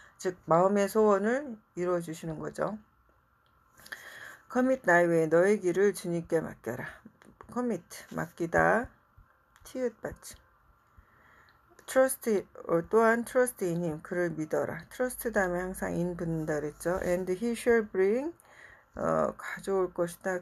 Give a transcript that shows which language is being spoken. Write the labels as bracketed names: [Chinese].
[Korean] 즉 마음의 소원을 이루어 주시는 거죠. [English] commit thy way [Korean] 너의 길을 주님께 맡겨라. commit 맡기다 티읕받침. [English] trust [Korean] 또한 [English] trust in him [Korean] 그를 믿어라. trust 다음에 항상 in 붙는다 그랬죠. [English] and he shall bring [Korean] 가져올 것이다.